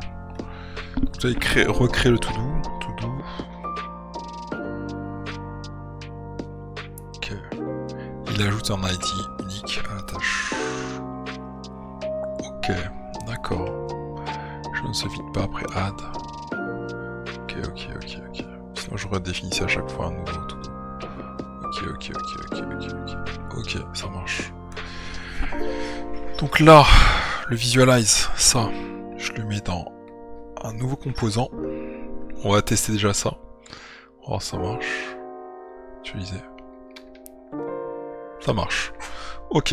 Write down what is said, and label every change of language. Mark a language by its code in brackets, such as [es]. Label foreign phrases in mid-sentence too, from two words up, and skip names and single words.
[fr] Donc vous allez recréer le to-do. Ok. Il ajoute un ID unique à la tâche. Ok, d'accord. Je ne se vide pas après add. Ok. Sinon je redéfinissais à chaque fois un nouveau to-do. Ok, ça marche. Donc là, le visualize, ça, je le mets dans un nouveau composant. On va tester déjà ça. Oh, ça marche. Utiliser. Ça marche. Ok.